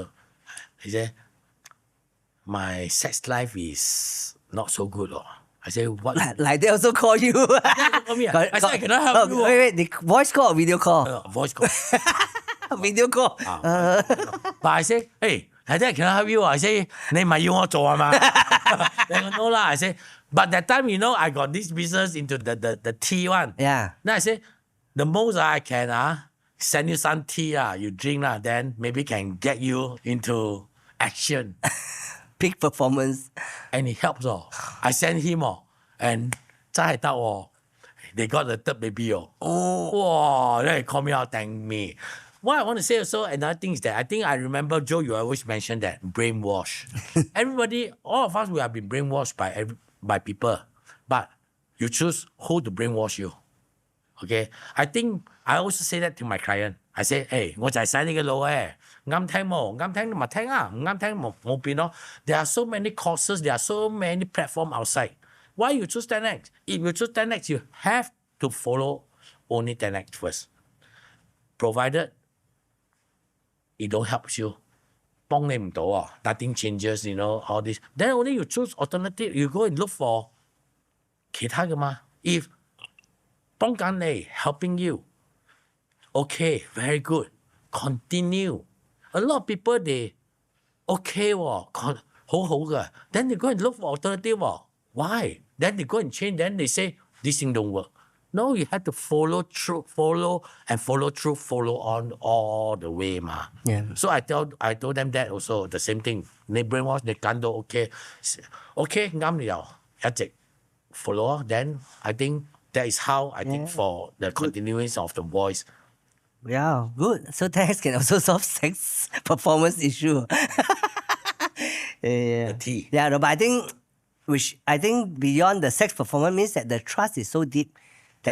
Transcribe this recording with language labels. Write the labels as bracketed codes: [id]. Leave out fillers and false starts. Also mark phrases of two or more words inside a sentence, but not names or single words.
[en] He said, my sex life is not so good. I said, what? Like they also call you. Call me. I said, I cannot help you. Wait, the voice call or video call? Voice call. Video call. But I say, hey, I think I cannot help you. I say, [yue] 你唔係要我做嘛? [en] Then no lah. I say, but that time, I got this business into the tea one. Yeah. Then I say, the most I can send you some tea you drink then maybe can get you into action. Peak performance. And it helps I send him and [yue] 真係得 [en] they got the third baby Wow, then he call me out, thank me. What I want to say also, another thing is that I think I remember, Joe, you always mentioned that brainwash. Everybody, all of us, we have been brainwashed by people. But you choose who to brainwash you. Okay? I think I also say that to my client. I say, [yue] hey, 我就係使你嘅腦啱聽冇？啱聽咪聽唔啱聽冇變咯。 [en] There are so many courses, there are so many platforms outside. Why you choose 10X? If you choose 10X, you have to follow only 10X first. Provided it don't help you. [yue] 幫你唔到 [en] nothing changes, all this. Then only you choose alternative, you go and look for [yue] 其他嘅嘛。 [en] If [yue] 幫緊你 [en] helping you, okay, very good, continue. A lot of people, they okay [yue] 好好嘅. [en] Then they go and look for alternative Why? Then they go and change, then they say, this thing don't work. No, you have to follow on all the way ma. Yeah. So I told them that also, the same thing. [yue] 你 brainwash 你揀到 okay 啱你又一直 follow. [en] Then I think that is how I think for the continuation of the voice. Yeah, good. So 10X can also solve sex performance issue. The T. Yeah, no, but I think beyond the sex performance means that the trust is so deep that